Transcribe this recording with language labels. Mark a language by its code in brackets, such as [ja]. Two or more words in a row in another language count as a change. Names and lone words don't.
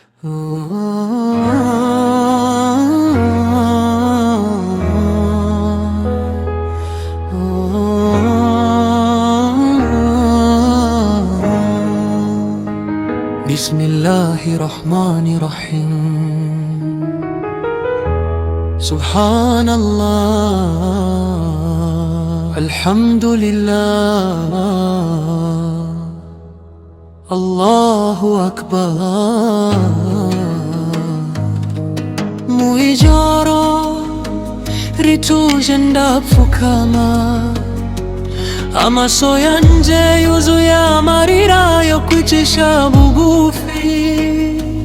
[ar] بسم الله الرحمن الرحيم. سبحان الله، الحمد لله، الله أكبر. [rw] Muijoro rituje ndapfukama, amaso yanje yuzuye amarira yo kwicisha bugufi.